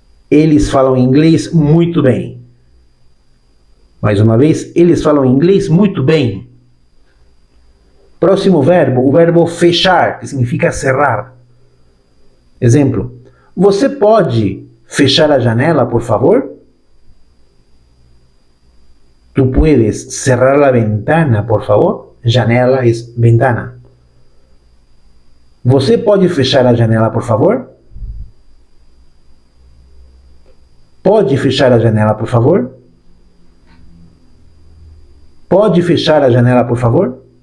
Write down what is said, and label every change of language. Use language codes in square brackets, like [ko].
[pt] Eles falam inglês muito bem. Mais uma vez, eles falam inglês muito bem. Próximo verbo, o verbo fechar, que significa cerrar. Exemplo, você pode fechar a janela, por favor? [es] Tu puedes cerrar la ventana, por favor? [pt] janela é ventana. Você pode fechar a janela, por favor? Pode fechar a janela, por favor? Pode fechar a janela, por favor?